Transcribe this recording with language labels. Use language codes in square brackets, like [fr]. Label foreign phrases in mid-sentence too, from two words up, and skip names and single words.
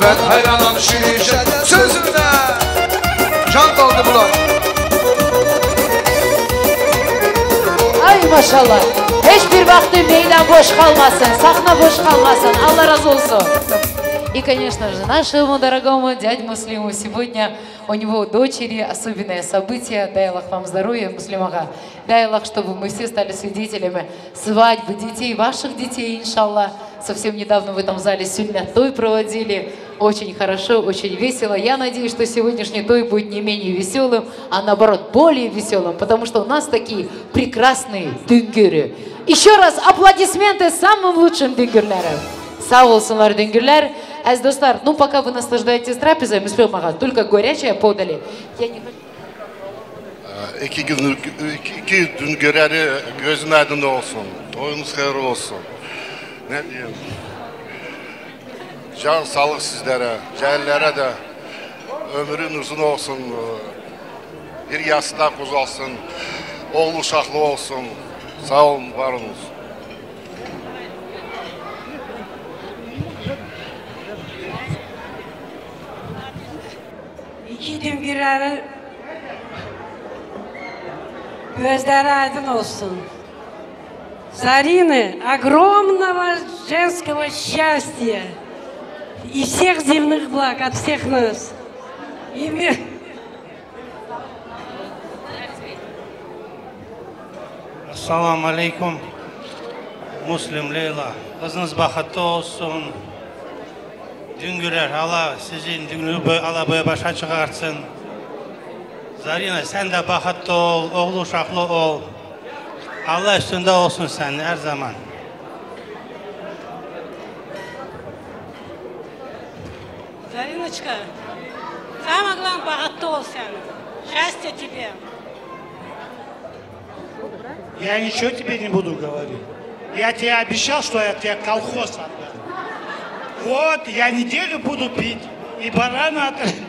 [tr] hayranam şirin şeker sözüne. Can kaldı bulan. Ay maşallah. Hiçbir vakti meydan boş kalmasın, sahne boş kalmasın. Allah razı olsun. [ru] И, конечно же, нашему дорогому дяде Муслиму сегодня у него дочери особенное событие. Дай Аллах вам здоровья, Муслим ага. Дай Аллах, чтобы мы все стали свидетелями свадьбы детей, ваших детей, иншаллах. Совсем недавно в этом зале сегодня той проводили. Очень хорошо, очень весело. Я надеюсь, что сегодняшний той будет не менее веселым, а наоборот более веселым, потому что у нас такие прекрасные düngürü. Еще раз аплодисменты самым лучшим düngürlerim. [tr] Sağ olsunlar düngürler. Әз достар, [ru] ну пока вы наслаждаетесь трапезой, мы спрям ага, только горячее подали. Я не... [tr] İki gün göreri gözün aydın olsun, toyunuz hayırlı olsun. Ne diyeyim? Can sağlık sizlere, cahillere de ömrün uzun olsun, bir yastığa uzalsın, oğlu uşaklı olsun. Sağ olun, var olun. İki düngürleri gözleri aydın olsun. [ru] Зарины огромного женского счастья и всех земных благ от всех нас. [ar] السلام عليكم. [tr] Muslim Leyla. Kızınız bahatlı olsun. Düngürer Allah sizin düngürü Allah böyle başa çıkartsın. Zarina sen de bahatlı ol, oğlu uşaklı ol. Allah üstünde olsun sen her zaman. [ru] Зариночка, самое главное, богатый [tr] ol sen. [ru] Счастья тебе. Я ничего тебе не буду говорить. Я тебе обещал, что я тебе колхоз отдам. Вот, я неделю буду пить и барана от...